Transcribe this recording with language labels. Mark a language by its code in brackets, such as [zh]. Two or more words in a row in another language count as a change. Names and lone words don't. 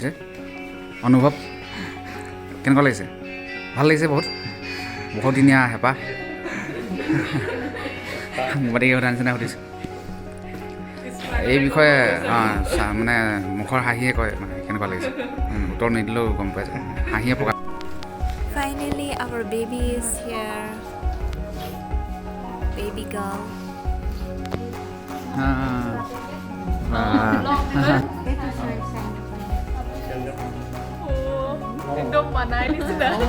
[as] অনুভৱ কেনেকুৱা লাগিছে? ভাল লাগিছে বহুত দিনীয়া হেঁপাহ সাংবাদিকে সোধা নিচিনা সুধিছোঁ এই বিষয়ে। মানে মুখৰ হাঁহিয়ে কয় মানে কেনেকুৱা লাগিছে, উত্তৰ নিদিলেও গম পাই যায়, হাঁহিয়ে প্ৰকাশ। [en] Finally, our baby is here. Baby girl. [as] একদম মনাই নিচিনা